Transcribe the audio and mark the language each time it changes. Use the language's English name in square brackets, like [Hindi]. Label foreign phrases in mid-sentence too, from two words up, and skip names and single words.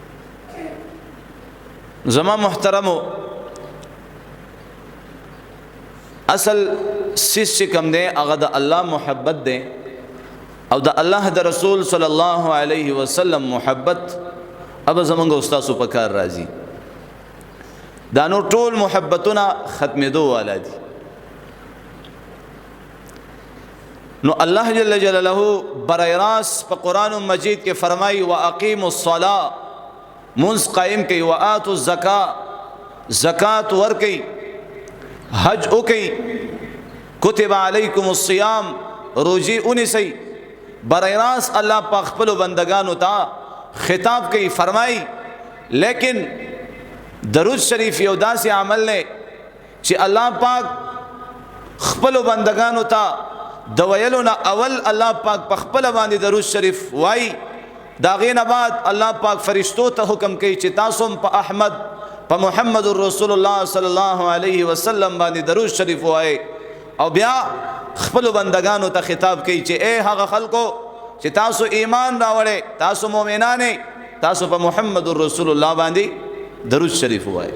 [Pashto] زما محترمو، اصل سیس چې کوم دی هغه د الله محبت دی او د الله د رسول [Arabic] صلی الله علیه وسلم [Pashto] محبت. اب زمونږ استادو په کار راځي دا نور ټول محبتونه ختمېدو والا دي. نو الله [Arabic] جل جلاله [Pashto] برای راست په قرآن مجید کې فرمایي [Arabic] واقیموا الصلاة، [Pashto] منځ قائم کړئ، [Arabic] وآتوا الزکاة، [Pashto] زکات ورکئ، حج وکئ، [Arabic] کتب علیکم الصیام، [Pashto] روزی ونیسئ. برای راست الله پاک خپل بندگانو ته خطاب کوي، فرمایي لیکن درود شریف یو داسې عمل نه چې الله پاک خپل بندگانو ته د ویلو نه اول الله پاک په خپل باندې درود شریف وای، دا غینه بعد الله پاک فرشتو ته حکم کوي چې تاسو په احمد په محمد رسول الله [Arabic] صلی الله علیه وسلم [Pashto] باندې درود شریف وای، او بیا خپل بندگانو ته خطاب کوي چې اے هغه خلکو چې تاسو ایمان راوړې، تاسو مؤمنان، تاسو په محمد رسول الله باندې درود شریف وای.